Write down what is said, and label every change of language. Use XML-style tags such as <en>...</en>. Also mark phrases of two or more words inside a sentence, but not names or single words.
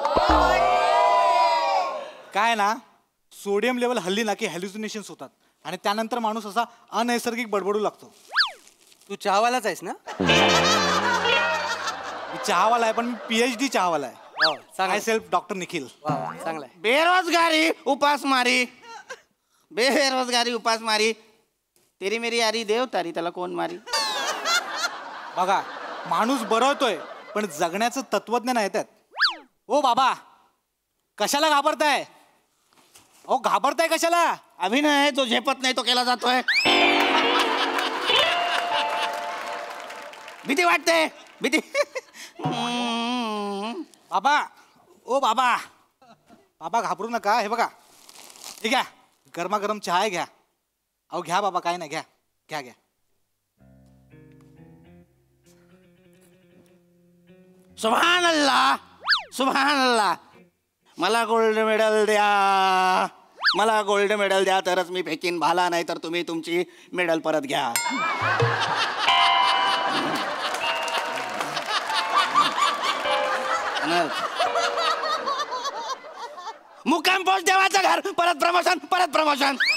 <mr>काय ना,</mr> <en>sodium level</en> <mr>हल्ली ना की हॅल्युसिनेशन्स होतात आणि त्यानंतर माणूस असा अनैसर्गिक बडबडू लागतो. तू चहावालाच आहेस ना? मी चहावाला आहे, पण मी PhD चहावाला आहे. चांगलं.</mr> <en>I self doctor Nikhil.</en> <mr>चांगला आहे. बेरोजगारी उपासमारी, बेरोजगारी उपासमारी,</mr> <hi>तेरी मेरी यारी</hi> <mr>देव तारी, त्याला कोण मारी. बघा, माणूस बरवतोय पण जगण्याचं तत्वज्ञान आहे त्यात. ओ बाबा, कशाला घाबरताय? ओ घाबरताय कशाला? अभिनय जो झेपत नाही तो केला जातोय. भीती वाटते, भीती. बाबा, ओ बाबा, बाबा घाबरू नका. हे बघा, हे घ्या, गरमागरम चहा आहे, घ्या. अहो घ्या बाबा, काय नाही, घ्या घ्या घ्या.</mr> <ar>سبحان الله، سبحان الله.</ar> <mr>मला</mr> <en>gold medal</en> <mr>द्या, मला</mr> <en>gold medal</en> <mr>द्या, तरच मी फेकीन भाला, नाही तर तुम्ही तुमची मेडल परत घ्या. मुक्काम पोस्ट देवाचं घर, परत प्रमोशन, परत प्रमोशन.</mr>